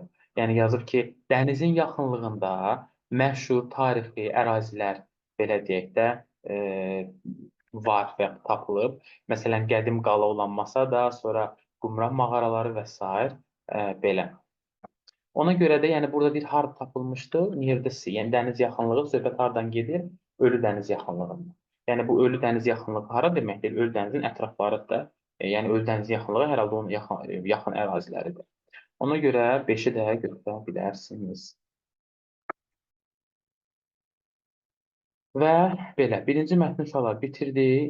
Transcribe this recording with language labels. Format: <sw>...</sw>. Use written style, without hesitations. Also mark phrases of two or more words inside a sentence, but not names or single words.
<az>Yəni yazıb ki, dənizin yaxınlığında məşhur tarixi ərazilər, belə deyək də, var və tapılıb. Məsələn, qədim qala olan Masada, sonra Qumran mağaraları və s. Belə. Ona görə də yəni burada bir harda tapılmışdı?</az> <en>Near the sea.</en> <az>Yəni dəniz yaxınlığı söhbət hardan gedir? Ölü dəniz yaxınlığında. Yəni bu ölü dəniz yaxınlığı hara deməkdir? Ölü dənizin ətraflarıdır. Yəni ölü dənizin yaxınlığı hər halda onun yaxın əraziləridir. Ona görə 5-i də götürə bilərsiniz. Və belə, birinci mətni uşaqlar bitirdik.</az>